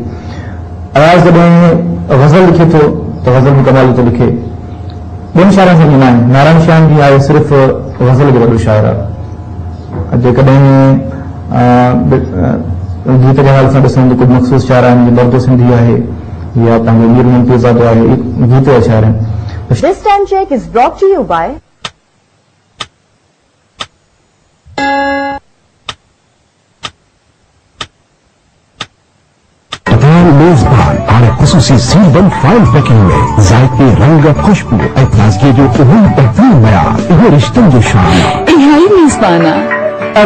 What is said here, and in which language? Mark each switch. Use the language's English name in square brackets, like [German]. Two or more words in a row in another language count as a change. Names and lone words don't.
[Sindhi] अयाज़ जॾहिं गज़ल लिखे थो त गज़ल में कमाल थो लिखे। ॿियनि शाइरनि सां न आहिनि। नारायण श्याम जी आहे सिर्फ़ गज़ल जो वॾो शाइर आहे। जेकॾहिं गीत जे हाल सां ॾिसूं त कुझु मख़सूस शाइर आहिनि दर्दो सिंधी आहे या पंहिंजो मीर मुंतज़ादो आहे गीत जा शाइर आहिनि। [English] This time check is brought to you by [Sindhi] मेज़बान हाणे ख़ुसूसी सीलबंद फाइल पैकिंग में ज़ाइक़े रंग खुशबू ऐं ताज़गी जो उहो बहितरीन मयार इहो रिश्तनि जो शान इलाही मेज़बान आहे।